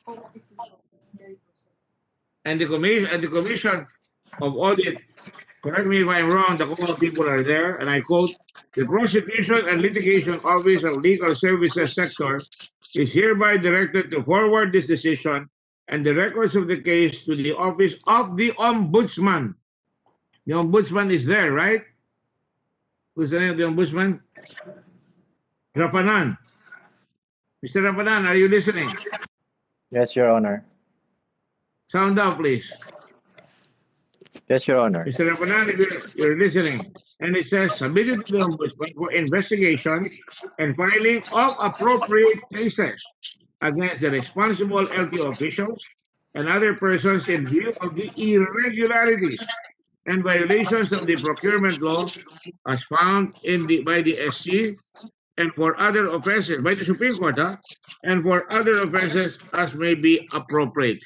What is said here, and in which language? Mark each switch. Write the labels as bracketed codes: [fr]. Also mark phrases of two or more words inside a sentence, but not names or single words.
[en] And the commission of audit, correct me if I'm wrong, the COA people are there, and I quote, the Prosecution and Litigation Office of Legal Services Sector is hereby directed to forward this decision and the records of the case to the office of the Ombudsman. The Ombudsman is there, right? Who's the name of the Ombudsman? Rapanan. Mr. Rapanan, are you listening? Yes, Your Honor. Sound out, please. Yes, Your Honor. Mr. Rapanan, if you're listening. And it says, submitted to the Ombudsman for investigation and filing of appropriate cases against the responsible LTO officials and other persons in view of the irregularities and violations of the procurement law as found by the SC and for other offenses, by the Supreme Court, and for other offenses as may be appropriate.